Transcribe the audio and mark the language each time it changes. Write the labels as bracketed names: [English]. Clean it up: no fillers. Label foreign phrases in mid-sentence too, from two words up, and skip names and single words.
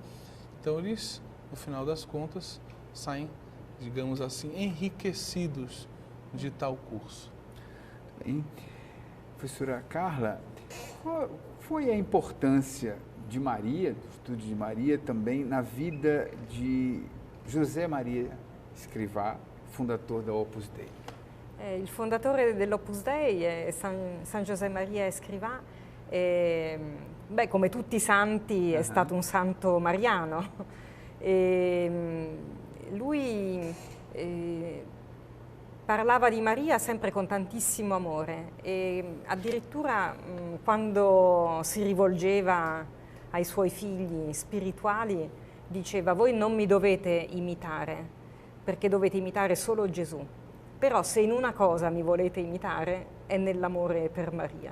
[Portuguese] Então, eles, no final das contas, saem, digamos assim, enriquecidos de tal curso. Bem, professora Carla, qual foi a importância de Maria, do estudo de Maria, também na vida de José Maria Escrivá, fundador da Opus Dei? [Italian] Il fondatore dell'Opus Dei è San José Maria Escrivá. Come tutti i santi è stato un santo mariano. Lui parlava di Maria sempre con tantissimo amore e addirittura quando si rivolgeva ai suoi figli spirituali diceva: voi non mi dovete imitare perché dovete imitare solo Gesù, però se in una cosa mi volete imitare è nell'amore per Maria.